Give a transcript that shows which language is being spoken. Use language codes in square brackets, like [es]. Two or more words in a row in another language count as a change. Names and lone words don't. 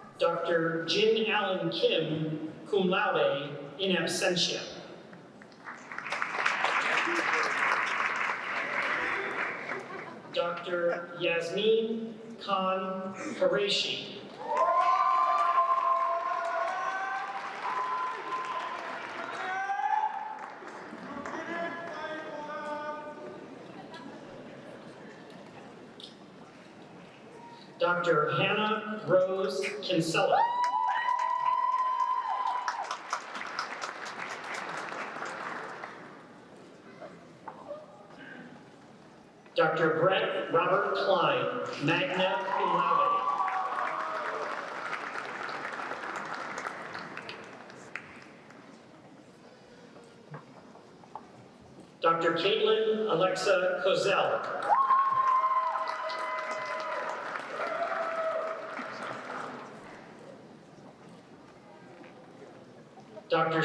[en] Dr. Jin Allen Kim, [la] cum laude, in absentia. [en] Dr. Yasmin Khan Qureshi. Dr. Hannah Rose Kinsella. Dr. Brett Robert Klein, [la] magna cum laude. [en] Dr. Caitlin Alexa Kozel. Dr.